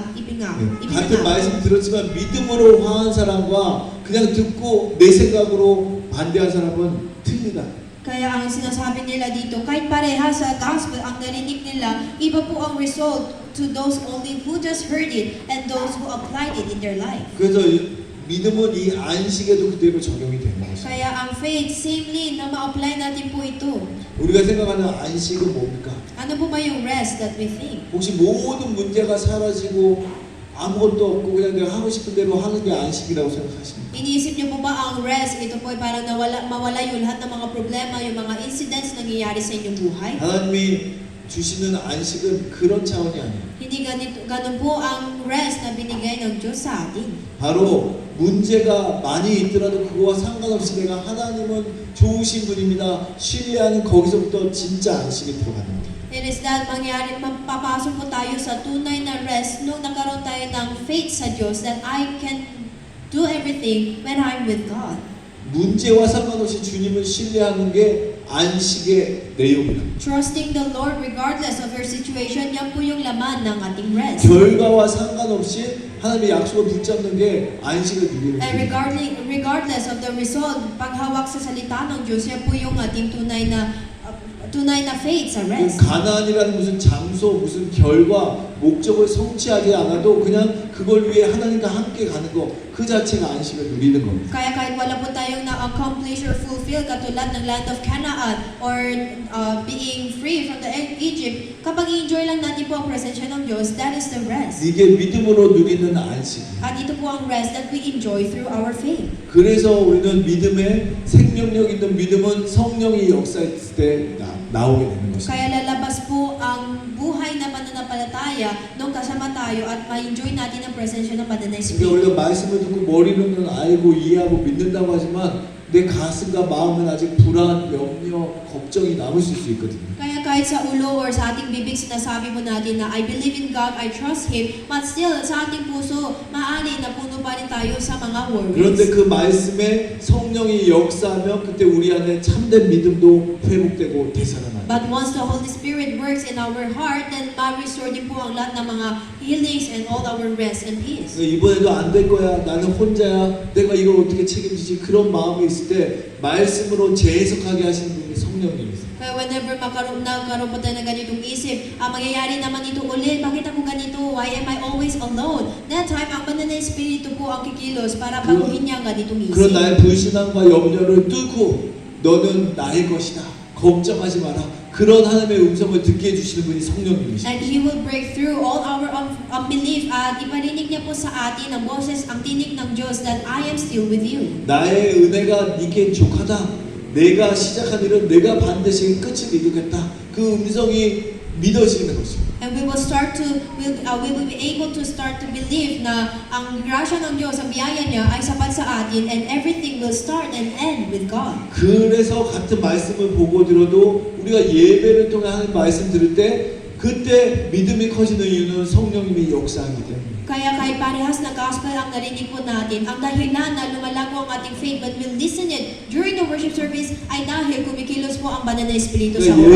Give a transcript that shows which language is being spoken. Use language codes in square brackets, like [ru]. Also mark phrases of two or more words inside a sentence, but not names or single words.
[ko] 같은 말씀 들었지만 믿음으로 화한 사람과 그냥 듣고 내 생각으로 반대한 사람은 틀리다. [tl] Kaya ang sinasabi nila dito, kahit pareha sa gospel ang narinig nila, iba po ang result [en] to those only who just heard it and those who applied it in their life. [ko] 그래서 믿음은 이 안식에도 그대로 적용이 되는 것입니다. [tl] Kaya ang faith, samely na ma-apply natin po ito. [ko] 우리가 생각하는 안식은 뭡니까? [tl] Ano po ba yung [en] rest that we think? [ko] 혹시 모든 문제가 사라지고 아무것도 없고 그냥 내가 하고 싶은 대로 하는 게 안식이라고 생각하십니까? [tl] Iniisip niyo po ba ang rest, ito po ay parang mawala yung lahat ng mga problema, yung mga incidents na nangyayari sa inyong buhay? [ko] 하나님이 주시는 안식은 그런 차원이 아니에요. [tl] Hindi ganun po ang rest na binigay ng Diyos sa atin. [ko] 바로 문제가 많이 있더라도 그거와 상관없이 내가 하나님은 좋으신 분입니다. 신뢰하는 거기서부터 진짜 안식에 들어가는 거예요. [en] It is that [tl] papasok po tayo sa tunay na rest nung nagkaroon tayo ng faith sa Diyos [en] that I can do everything when I'm with God. [ko] 문제와 상관없이 주님을 신뢰하는 게 안식의 내용이다. [en] Trusting the Lord regardless of your situation, [tl] yan po yung laman ng ating rest. [ko] 결과와 상관없이 하나님의 약속을 붙잡는 게 안식을 누리는 [en] And [ko] 거예요. [en] regardless of the result, [tl] paghawak sa salita ng Diyos, yan po yung ating tunay na faith sa rest. [ko] 가나안이라는 무슨 장소, 무슨 결과, 목적을 성취하지 않아도 그냥 그걸 위해 하나님과 함께 가는 거, 그 자체가 안식을 누리는 겁니다. [tl] Kaya kahit wala po tayong na-accomplish or fulfill katulad ng [en] land of Canaan [tl] or [en] being free from the Egypt, [tl] kapag i-enjoy lang natin po ang presensya ng Diyos, [en] that is the rest. [ko] 이게 믿음으로 누리는 안식. [tl] At ito po ang [en] rest that we enjoy through our faith. [ko] 그래서 우리는 믿음의 생명력 있는 믿음은 성령이 역사했을 때 나오게 되는 것입니다. [tl] Kaya lalabas po ang buhay na pananampalataya nung kasama tayo at ma-enjoy natin ang presensya ng Banal na [ko] 그러니까 [tl] Espiritu. [ko] 우리가 말씀을 듣고 머리로는 알고 이해하고 믿는다고 하지만 내 가슴과 마음은 아직 불안, 염려, 걱정이 남으실 수 있거든요. [tl] Kaya kahit sa ulo or sa ating bibig sinasabi mo natin na [en] I believe in God, I trust Him, but still [tl] sa ating puso, maaari na puno pa rin tayo sa mga [ko] 그런데 [en] worries. [ko] 그 말씀에 성령이 역사하면 그때 우리 안에 참된 믿음도 회복되고 되살아나요. [en] But once the Holy Spirit works in our heart, then [tl] ma-restore din po ang lahat ng mga [en] healings and all our rest and peace. [ko] 이번에도 안 될 거야. 나는 혼자야. 내가 이걸 어떻게 책임지지? 그런 마음이 있을 때 말씀으로 재해석하게 하시는 분이 성령님이세요. [tl] Kaya whenever nagkaroon po tayo ng ganitong isip, mangyayari naman ito ulit, bakit ako ganito? [en] Why am I always alone? That time, [tl] ang Banal na Espiritu po ang kikilos para baguhin niya ang ganitong isip. [ko] 그런 나의 불신앙과 염려를 뚫고 너는 나의 것이다. 걱정하지 마라. 그런 하나님의 음성을 듣게 해주시는 분이 성령님이시죠. [en] And He will break through all our unbelief [tl] at iparinig niya po sa atin ang boses, ang tinig ng Diyos [en] that I am still with you. [ko] 나의 은혜가 네게 족하다. 내가 시작한 일은 내가 반드시 끝을 이루겠다. 그 음성이 믿어지는 것입니다. [en] And we will be able to start to believe [tl] na ang grasya ng Diyos, ang biyaya niya ay sapat sa atin [en] and everything will start and end with God. [ko] 그래서 같은 말씀을 보고 들어도 우리가 예배를 통해 하는 말씀 들을 때 그때 믿음이 커지는 이유는 성령님이 역사하기 때문에. [tl] Kaya kahit parehas na gospel ang narinig po natin, ang dahilan na lumalago ang ating faith [en] but we'll listen it during the worship service [tl] ay dahil kumikilos po ang Banal na Espiritu sa oras